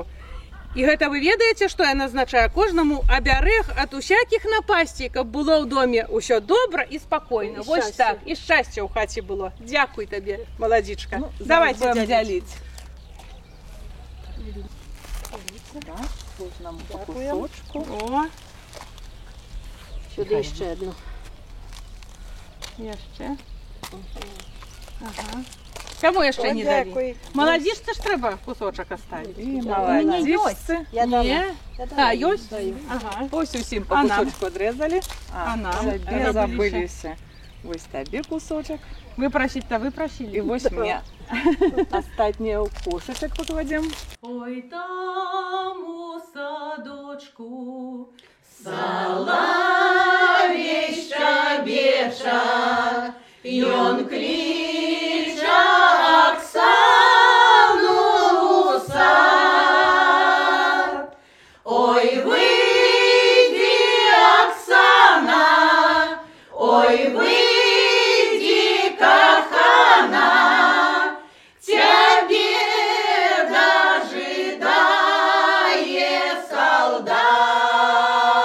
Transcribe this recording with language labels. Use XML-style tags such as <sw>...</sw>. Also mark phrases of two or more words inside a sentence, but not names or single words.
<be>І гэта вы ведаеце, што яна азначае? Кожнаму абярэг ад усякіх напасцей, каб было ў доме ўсё добра і спакойна. Вось так, і шчасце ў хаце было. Дзякуй табе, маладзічка. Ну,</be> <ru>давайте будем</ru> <be>дзяліць.</be> <ru>Да, кожному по кусочку. О,</ru> <uk>Сюди ще одну.</uk> <be>яшчэ. Ага. Каму яшчэ не далі? Маладзічцы ж трэба кусочак аставіць. І Маладзічцы. Я Не? А, ёсць? Ага.</be> <uk>Ось усім по</uk> <be>А нам?</be> <ru>кусочку отрезали.</ru> <be>А нам? Сабе забыліся. Ось табе кусочек. Вы просіць-то вы І просілі. вось мне астатнє ў кошечек покладем.</be> <uk>Ой, там у садочку соловей щебеча,</uk> <be>ён кліча</be> <uk>Оксану у сад. Ой, выйди, Оксана, ой, выйди, кохана,</uk> <ru>тебе дожидает солдат.</ru>